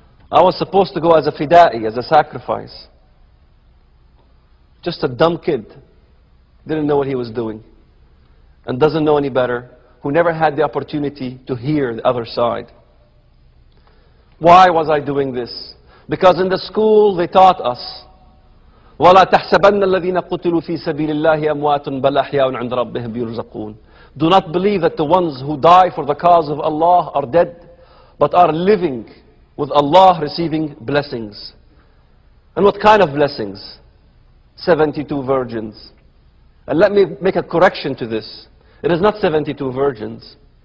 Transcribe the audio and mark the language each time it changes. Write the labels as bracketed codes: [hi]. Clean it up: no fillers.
[en] I was supposed to go as a fida'i, as a sacrifice. Just a dumb kid, didn't know what he was doing, and doesn't know any better, who never had the opportunity to hear the other side. Why was I doing this? Because in the school they taught us, [ar] وَلَا تَحْسَبَنَّ الَّذِينَ قُتِلُوا فِي سَبِيلِ اللَّهِ أَمْوَاتٌ بَلْ أَحْيَاءٌ عِنْدَ رَبِّهِمْ يُرْزَقُونَ. [en] Do not believe that the ones who die for the cause of Allah are dead, but are living with Allah, receiving blessings. And what kind of blessings? 72 virgins. And let me make a correction to this. It is not 72 virgins.